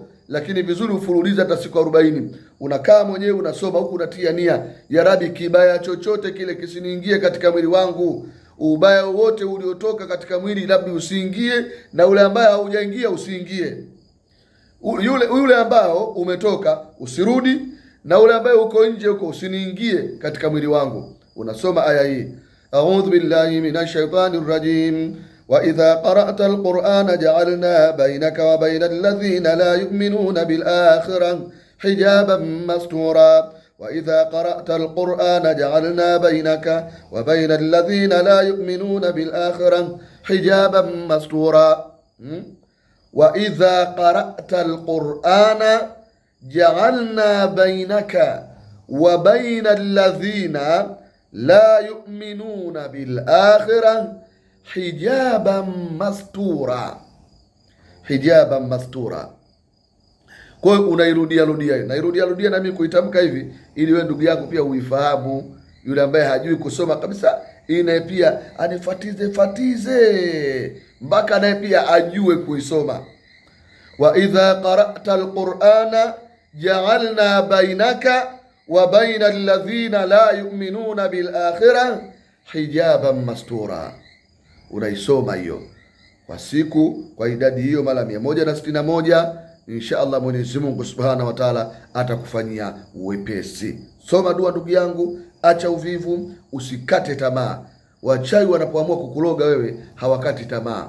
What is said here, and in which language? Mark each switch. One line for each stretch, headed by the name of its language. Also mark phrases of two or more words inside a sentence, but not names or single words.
Swahili: Lakini vizuri ufululiza hata siku 40. Unakaa mwenyewe unasoma huku unatia nia,
Arabic: يا ربي,
Swahili: kibaya chochote kile kisiniingie katika mwili wangu. ubaya wote uliotoka katika mwili labda usiingie, na ule ambaye haujaingia usiingie. Yule ambao umetoka usirudi, na ule ambaye uko nje huko usiniingie katika mwili wangu. Unasoma aya hii,
Arabic: أعوذ بالله من الشيطان الرجيم وإذا قرأت القرآن جعلنا بينك وبين الذين لا يؤمنون بالآخرة حجابا مستورا وإذا قرأت القرآن جعلنا بينك وبين الذين لا يؤمنون بالآخرة حجابا مستورا. وإذا قرأت القرآن جعلنا بينك وبين الذين لا يؤمنون بالآخرة حجابا مستورا. حجابا مستورا.
Swahili: Kwa hiyo unairudia na mimi kuitamka hivi, ili wewe ndugu yako pia uifahamu. Yule ambaye hajui kusoma kabisa, naye pia anifatize mpaka naye pia ajue kuisoma.
Arabic: وإذا قرأت القرآن جعلنا بينك وبين الذين لا يؤمنون بالآخرة حجابا مستورا.
Swahili: Unaisoma hiyo kwa siku, kwa idadi hiyo mara 161.
Arabic: إن شاء الله
Swahili: Mwenyezi Mungu
Arabic: سبحانه وتعالى
Swahili: atakufanyia uwepesi. Soma dua ndugu yangu, acha uvivu, usikate tamaa. Wachawi wanapoamua kukuloga wewe hawakati tamaa.